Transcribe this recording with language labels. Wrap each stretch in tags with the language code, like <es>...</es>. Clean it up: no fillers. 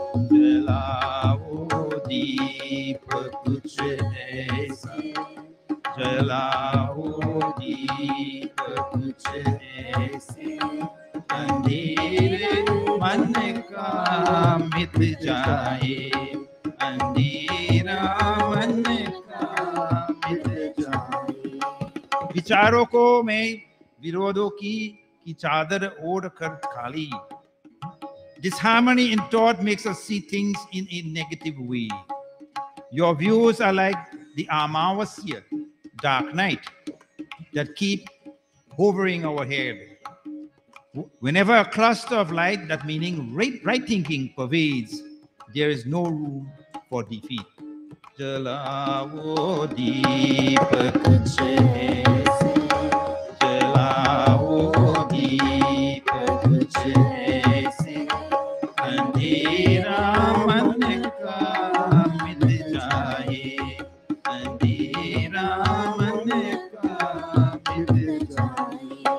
<hi>जलाओ दीप कुछ ऐसा, जलाओ दीप कुछ ऐसे, अंधेरे मन का मिट जाए, अंधेरा मन का मिट जाए। विचारों को मैं विरोधों की चादर ओढ़ कर खाली।</hi> <en>Disharmony in thought makes us see things in a negative way. Your views are like the Amavasya, dark night, that keep hovering overhead. Whenever a cluster of light, that meaning right thinking, pervades, there is no room for defeat.</en> <hi>जलाओ दीप कुछ ऐसे, जलाओ दीप कुछ ऐसे, अंधेरा मन का मिट जाए, अंधेरा मन का मिट जाए।</hi>